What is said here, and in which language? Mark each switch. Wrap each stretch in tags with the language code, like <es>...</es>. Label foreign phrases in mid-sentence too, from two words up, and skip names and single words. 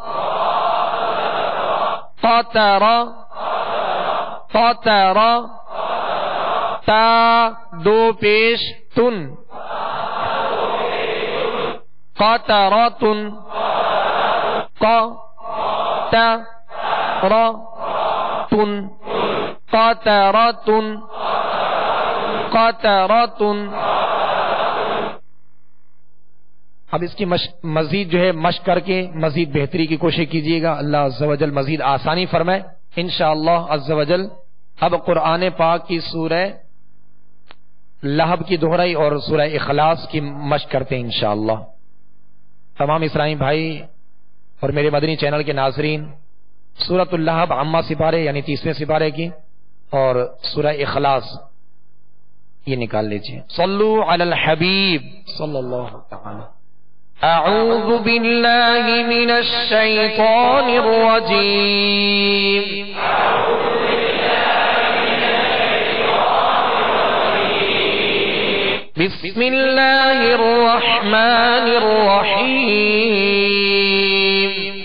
<ur>طاطرا طاطرا، تا دو پیش تن قطراتن، قا تا را تن قطراتن قطراتن. اب اس کی مزید جو ہے مشق کر کے مزید بہتری کی کوشش کیجیے گا.</ur> <ar>اللہ عز و جل</ar> <ur>مزید آسانی فرمائے</ur> <ar>انشاءاللہ عز و جل.</ar> <ur>اب قرآن پاک کی سورہ لہب کی دہرائی اور سورہ اخلاص کی مشق کرتے ہیں انشاءاللہ. تمام اسلامی بھائی اور میرے مدنی چینل کے ناظرین سورۃ اللہب عامہ سپارے یعنی 30ویں سپارے کی اور سورہ اخلاص یہ نکال لیجیے.</ur> <ar>صلو علی الحبیب صلی اللہ تعالی. اعوذ باللہ من الشیطان الرجیم. بسم اللہ الرحمن الرحیم.</ar>